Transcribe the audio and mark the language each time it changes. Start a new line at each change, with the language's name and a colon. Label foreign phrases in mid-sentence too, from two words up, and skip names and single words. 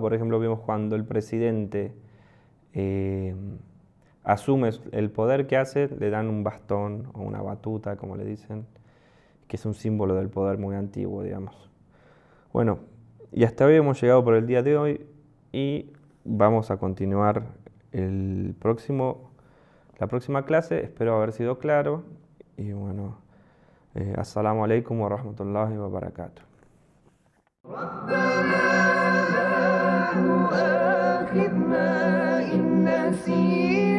Spanish: Por ejemplo, vimos cuando el presidente asume el poder que hace, le dan un bastón o una batuta, como le dicen, que es un símbolo del poder muy antiguo, digamos. Bueno, y hasta hoy hemos llegado por el día de hoy y vamos a continuar la próxima clase. Espero haber sido claro y bueno,
Arabic: السلام عليكم ورحمة الله وبركاته. ربنا لا تؤاخذنا إن نسينا